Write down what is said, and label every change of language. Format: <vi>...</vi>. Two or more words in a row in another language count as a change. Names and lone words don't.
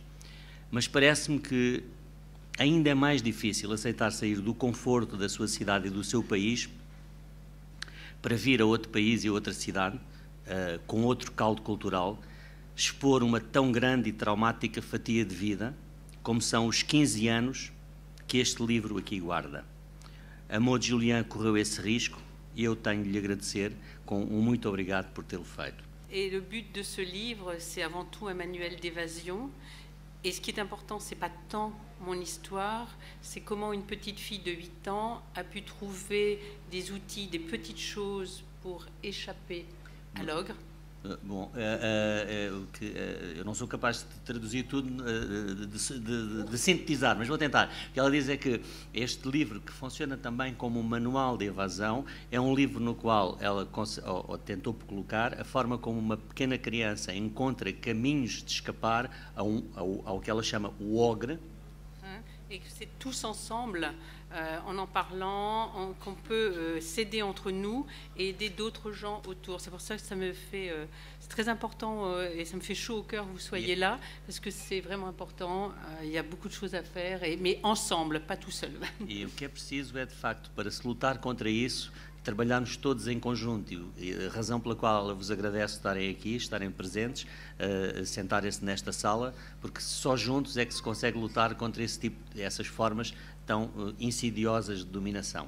<pt>Mas parece-me que ainda é mais difícil aceitar sair do conforto da sua cidade e do seu país para vir a outro país e a outra cidade, com outro caldo cultural, expor uma tão grande e traumática fatia de vida como são os 15 anos que este livro aqui guarda. A Maud Julien correu esse risco e eu tenho de lhe agradecer com um muito obrigado por tê-lo feito.</pt> <fr>Et le but de ce livre, c'est avant tout un manuel d'évasion. Et ce qui est important, c'est pas tant mon histoire, c'est comment une petite fille de 8 ans a pu trouver des outils, des petites choses pour échapper à l'ogre.</fr> <pt>Bom, eu não sou capaz de traduzir tudo, de sintetizar, mas vou tentar. O que ela diz é que este livro, que funciona também como um manual de evasão, é um livro no qual ela tentou colocar a forma como uma pequena criança encontra caminhos de escapar ao que ela chama o ogre.</pt> <fr>Et que c'est tous ensemble, en parlant, qu'on peut s'aider entre nous et aider d'autres gens autour. C'est pour ça que ça me fait... c'est très important et ça me fait chaud au cœur que vous soyez là, parce que c'est vraiment important. Il y a beaucoup de choses à faire, mais ensemble, pas tout seul.</fr> <pt>E o que é preciso é, de facto, para se lutar contra isso, trabalharmos todos em conjunto, e a razão pela qual eu vos agradeço estarem aqui, estarem presentes, sentarem-se nesta sala, porque só juntos é que se consegue lutar contra essas formas tão insidiosas de dominação.</pt>